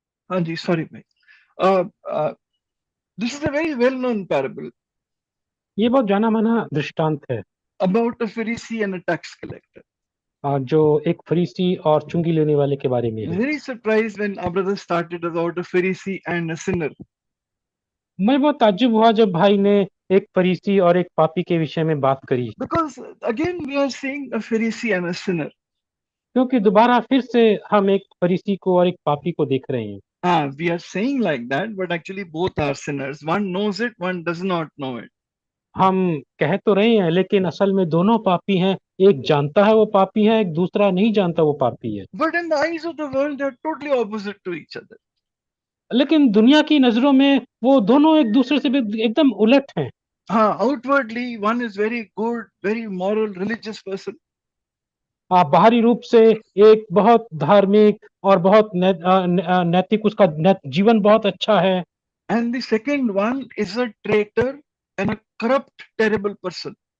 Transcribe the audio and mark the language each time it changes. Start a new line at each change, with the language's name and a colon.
Hindi: हाँ जी, सॉरी भाई।
English: this is a very well known parable
Hindi: ये बहुत जाना माना दृष्टांत है
English: About a फरीसी and a tax collector.
Hindi: जो एक फरीसी और चुंगी लेने वाले के बारे में है।
English: Very surprised when our brother started about a Pharisee and a sinner.
Hindi: मैं बहुत ताज्जुब हुआ जब भाई ने एक फरीसी और एक पापी के विषय में बात करी,
English: Because again we are seeing a Pharisee and a sinner.
Hindi: क्योंकि दोबारा फिर से हम एक फरीसी को और एक पापी को देख रहे हैं।
English: We are saying like that, but actually both are sinners. One knows it, one does not know it.
Hindi: हम कह तो रहे हैं लेकिन असल में दोनों पापी हैं। एक जानता है वो पापी है, एक दूसरा नहीं जानता वो पापी है।
English: But in the eyes of the world, they are totally opposite to each other.
Hindi: लेकिन दुनिया की नजरों में वो दोनों एक दूसरे से भी एकदम उलट हैं।
English: Outwardly, one is very good, very moral, religious person.
Hindi: बाहरी रूप से एक बहुत धार्मिक और बहुत नैतिक, उसका जीवन बहुत अच्छा है।
English: And the second one is a traitor and a corrupt, terrible person.